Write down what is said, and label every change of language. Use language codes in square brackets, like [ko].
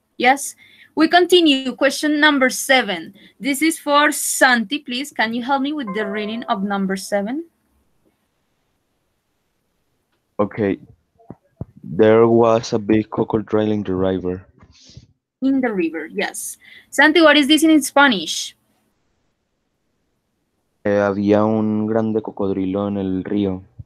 [en] Yes. We continue. Question number 7. This is for Santi, please. Can you help me with the reading of number 7? Okay. There was a big crocodile in the river. In the river, yes. Santi, what is this in Spanish? [es] Había un grande cocodrilo en el río.